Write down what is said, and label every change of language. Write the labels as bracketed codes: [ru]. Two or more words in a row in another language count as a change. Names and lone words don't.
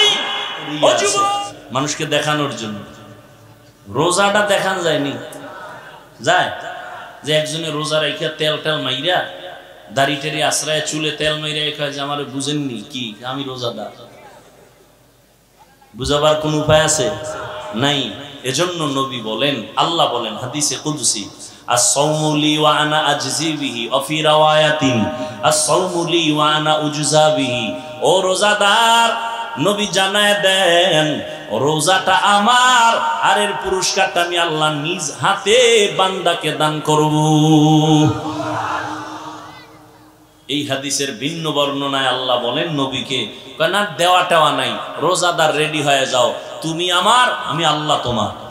[bn] মানুষকে দেখানোর জন্য রোজাটা দেখান যায়নি, যায় যে একজনে রোজা রাইখা তেল টেল মাইরা দাড়ি টেরি আশ্রয় চুলে তেল মাইরা কয় যে আমার বুঝেননি কি আমি রোজাদার। বুঝাবার কোন উপায় আছে? নাই। এজন্য নবী বলেন, আল্লাহ বলেন হাদিসে কুদসি, [ar] الصوم لي وأنا أجزي به وفي رواية الصوم لي وأنا أجزى به. [bn] ও রোজাদার, নবী জানায় দেন রোজাটা আমার, আর এর পুরস্কারটা আমি আল্লাহ নিজ হাতে বান্দাকে দান করব। এই হাদিসের ভিন্ন বর্ণনায় আল্লাহ বলেন নবীকে, না দেওয়াটাও নাই, রোজাদার রেডি হয়ে যাও, তুমি আমার, আমি আল্লাহ তোমার।